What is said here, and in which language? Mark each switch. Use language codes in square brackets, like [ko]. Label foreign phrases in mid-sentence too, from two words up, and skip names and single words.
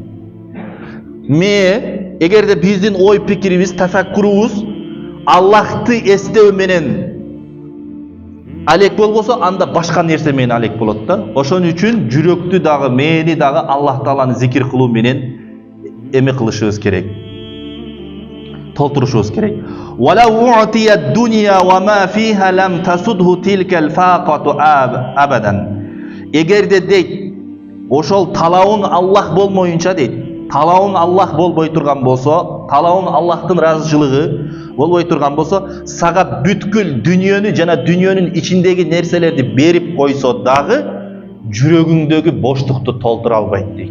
[ky] Эгерде биздин ой пикирибиз, тафаккурубуз Аллахты эстөө менен алек болбосо, анда башка нерсе менен алек болот да. Ошон үчүн жүрөктү дагы, мээни дагы Аллах Тааланы зикир кылуу менен эме кылышыбыз керек. Толтурушубуз керек. [ar] وَلَوْ أُعْتِيَ الدُّنْيَا وَمَا فِيهَا لَمْ تَسُدْهُ تِلْكَ الْفَاقَةُ أَبَدًا. [ky] Эгерде дейт, ошол талабын Аллах болмоюнча дейт, талабын Аллах болбой турган болсо, талабын Аллахтын ыраазычылыгы болбой турган болсо, сага бүткүл дүйнөнү жана дүйнөнүн ичиндеги нерселерди берип койсо дагы жүрөгүңдөгү боштукту толтура албайт дейт.